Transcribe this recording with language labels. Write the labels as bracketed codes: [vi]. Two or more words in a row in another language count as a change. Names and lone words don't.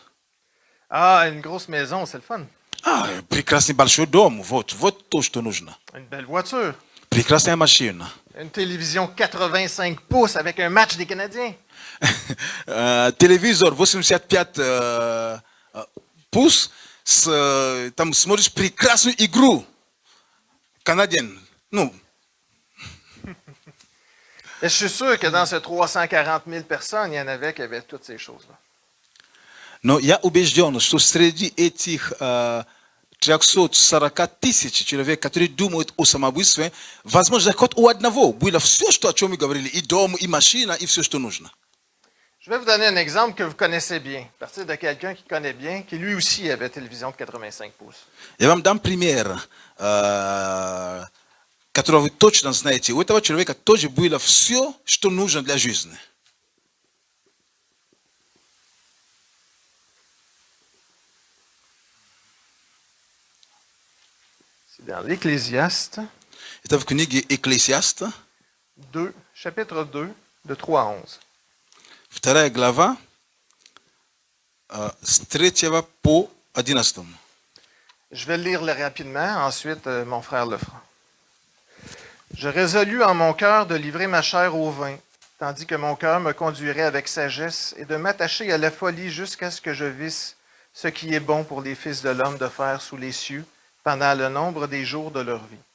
[fr] Ah, une grosse maison, c'est le fun. [ru] А, прекрасный большой дом, вот то, что нужно. [fr] Une belle voiture. [ru] Прекрасная машина. [fr] Une télévision 85 pouces avec un match des Canadiens. [ru] Телевизор 85 пус, там смотришь прекрасную игру. Канадien. Ну, [fr] Et je suis sûr que dans ces 340 000 personnes, il y en avait qui avaient toutes ces choses-là. [ru] но я убежден, что среди этих 340 тысяч человек, которые думают о самоубийстве, возможно, хоть у одного было все, что, о чем мы говорили, и дом, и машина, и все, что нужно. [fr] Je vais vous donner un exemple que vous connaissez bien, à partir de quelqu'un qui connaît bien, qui lui aussi avait télévision de 85 pouces. [ru] Я вам дам пример, которого вы точно знаете. У этого человека тоже было все, что нужно для жизни. [fr] C'est dans l'Ecclésiaste [ru] Это в книге Экклесиаста, 2, [fr] chapitre 2, de 3 à 11. [ru] 2 глава, с 3 по 11. [fr] Je vais le lire rapidement, ensuite mon frère le fera. Je résolus en mon cœur de livrer ma chair au vin, tandis que mon cœur me conduirait avec sagesse, et de m'attacher à la folie jusqu'à ce que je visse ce qui est bon pour les fils de l'homme de faire sous les cieux pendant le nombre des jours de leur vie.